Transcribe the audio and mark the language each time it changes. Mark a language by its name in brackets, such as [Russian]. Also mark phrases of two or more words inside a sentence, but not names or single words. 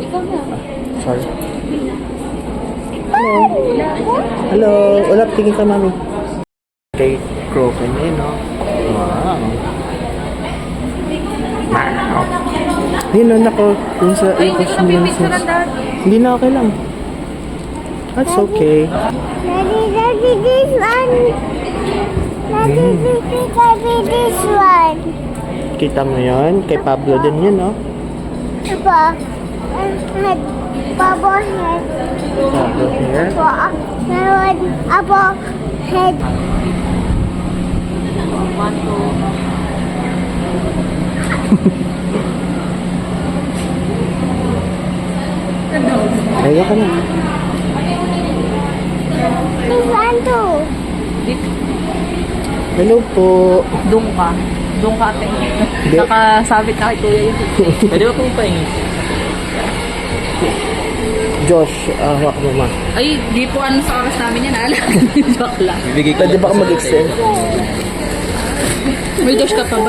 [English] Ah, sorry. Hello. [Filipino] Hello. Wala, tingin ka, mami. Kay Croken eh, no? [English] Wow. Wow. [Filipino] Yun, anak ko. Yung sa Ay, hindi ko costume nila napipicture sa- ng dad. Hindi na okay lang. [English] That's okay. Daddy, this one. Daddy, this one. [Filipino] Kita mo yun? Kay Pablo din yun, no? [English] Papa, head, Papa head, Pablo here. Papa, Papa head. [Filipino] Kaya ka na. [English] This one too. [Filipino] Hello po. Doon ka. Doon ka, ate. Hindi. Nakasabit na kay kuya yun. Pwede ba pong pahingi? Josh, hawak mo, ma. Ay, di po ano sa oras namin yan, alam. Joke lang. Bibigay ko Pwede ba ka mag-extend? May Josh ka pa ba?